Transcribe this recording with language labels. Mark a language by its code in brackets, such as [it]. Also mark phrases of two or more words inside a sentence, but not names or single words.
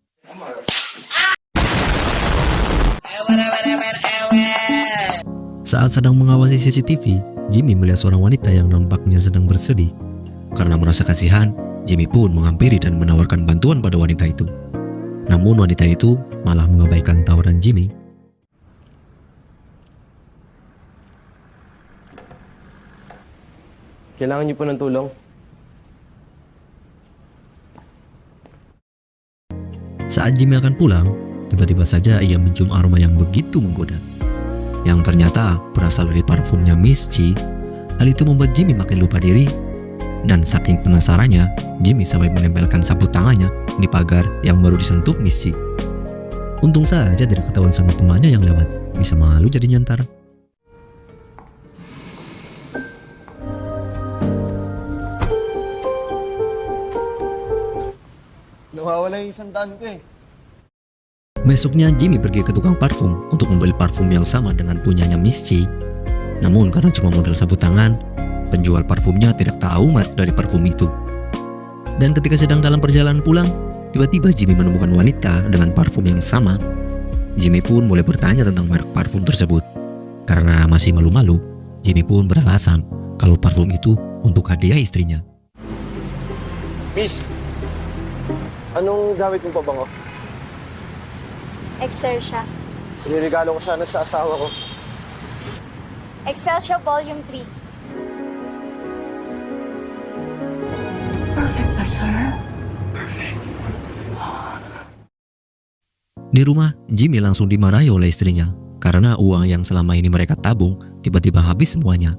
[id] Saat sedang mengawasi CCTV, Jimmy melihat seorang wanita yang nampaknya sedang bersedih. Karena merasa kasihan, Jimmy pun menghampiri dan menawarkan bantuan pada wanita itu. Namun wanita itu malah mengabaikan tawaran Jimmy. [tl] Kailangan niyo po ng tulong? [id] Saat Jimmy akan pulang, tiba-tiba saja ia mencium aroma yang begitu menggoda. Yang ternyata berasal dari parfumnya Miss Chi. Hal itu membuat Jimmy makin lupa diri. Dan saking penasarannya, Jimmy sampai menempelkan sapu tangannya di pagar yang baru disentuh Miss Chi. Untung saja tidak ketahuan sama temannya yang lewat. Bisa malu jadi nyantar. [tl] Nawawala yung isang daan ko eh. [id] Besoknya Jimmy pergi ke tukang parfum untuk membeli parfum yang sama dengan punyanya Miss Chi. Namun karena cuma modal sapu tangan, penjual parfumnya tidak tahu merek dari parfum itu. Dan ketika sedang dalam perjalanan pulang, tiba-tiba Jimmy menemukan wanita dengan parfum yang sama. Jimmy pun mulai bertanya tentang merek parfum tersebut. Karena masih malu-malu, Jimmy pun beralasan kalau parfum itu untuk hadiah istrinya. [tl] Miss, anong gamit mong pabango? Excelsior. Iniregalo ko sana sa asawa ko. Excelsior Volume 3. [id] Di rumah, Jimmy langsung dimarahi oleh istrinya karena uang yang selama ini mereka tabung tiba-tiba habis semuanya.